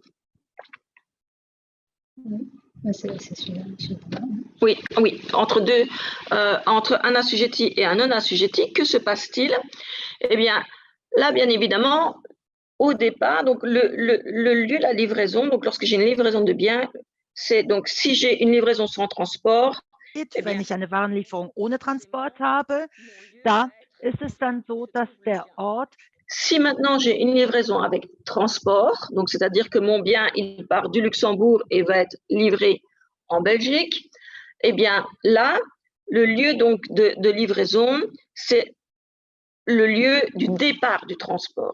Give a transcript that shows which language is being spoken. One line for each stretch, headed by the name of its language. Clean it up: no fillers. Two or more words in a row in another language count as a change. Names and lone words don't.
French: Oui, oui, entre un assujetti et un non assujetti, que se passe-t-il? Eh bien, là, bien évidemment, au départ, donc le lieu de la livraison, donc lorsque j'ai une livraison de biens, c'est donc si j'ai une livraison sans transport.
German: Wenn ich eine Warenlieferung ohne Transport habe, da ist es dann so, dass der Ort.
French: Si maintenant j'ai une livraison avec transport, donc c'est-à-dire que mon bien il part du Luxembourg et va être livré en Belgique, eh bien là, le lieu donc de livraison, c'est le lieu du départ du transport.